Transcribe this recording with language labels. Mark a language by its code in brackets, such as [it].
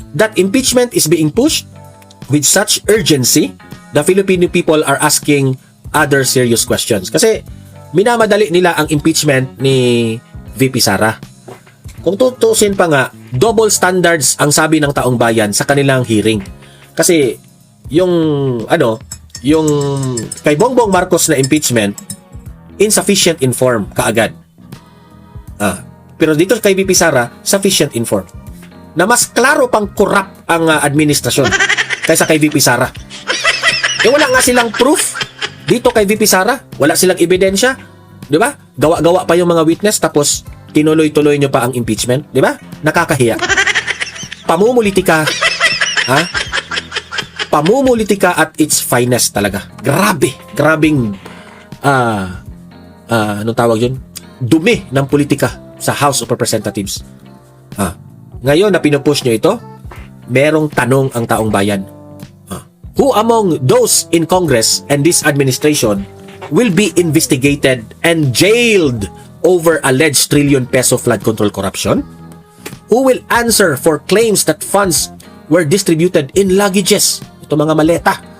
[en] that impeachment is being pushed with such urgency, the Filipino people are asking other serious questions. [tl] Kasi minamadali nila ang impeachment ni VP Sara. Kung tutusin pa nga, double standards ang sabi ng taong bayan sa kanilang hearing. Kasi yung yung kay Bongbong Marcos na impeachment, [en] insufficient in form [tl] kaagad. Pero dito kay VP Sara, [en] sufficient in form. [tl] Na mas klaro pang corrupt ang administrasyon kaysa kay VP Sara. Wala nga silang proof dito kay VP Sara, wala silang ebidensya, 'di ba? Gawa-gawa pa yung mga witness tapos tinuloy-tuloy nyo pa ang impeachment, 'di ba? Nakakahiya. Pamumulitika. Pamumulitika [en] at its finest [tl] talaga. Grabing anong tawag 'yun? Dumi ng politika sa House of Representatives. Ngayon na pinupush nyo ito, merong tanong ang taong bayan. [en] Who among those in Congress and this administration will be investigated and jailed over alleged trillion peso flood control corruption? Who will answer for claims that funds were distributed in luggages? [tl] Ito mga maleta.